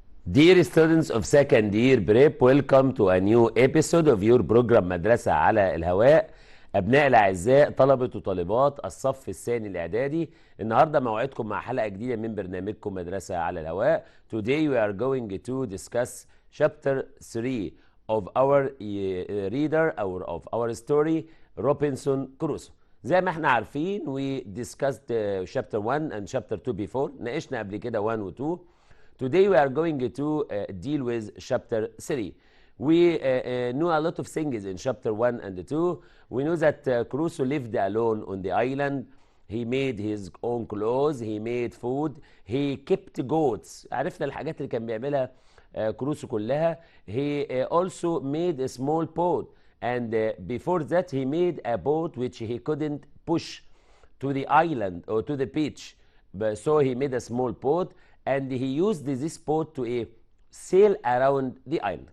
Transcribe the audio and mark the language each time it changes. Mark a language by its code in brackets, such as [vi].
[en] Dear students of second year prep, welcome to a new episode of your program مدرسة على الهواء. [ar] أبناء الأعزاء طلبة وطالبات الصف الثاني الإعدادي، النهاردة موعدكم مع حلقة جديدة من برنامجكم مدرسة على الهواء. [en] Today we are going to discuss chapter 3 of our reader or of our story Robinson Crusoe. [ar] زي ما احنا عارفين [en] we discussed chapter 1 and chapter 2 before. [ar] ناقشنا قبل كده 1 و 2. [en] Today we are going to deal with chapter 3. We know a lot of things in chapter 1 and 2. We know that Crusoe lived alone on the island. He made his own clothes. He made food. He kept goats. [ar] عرفنا الحاجات اللي كان بيعملها كروسو كلها. [en] He also made a small boat. And before that he made a boat which he couldn't push to the island or to the beach. So he made a small boat. And he used this boat to sail around the island.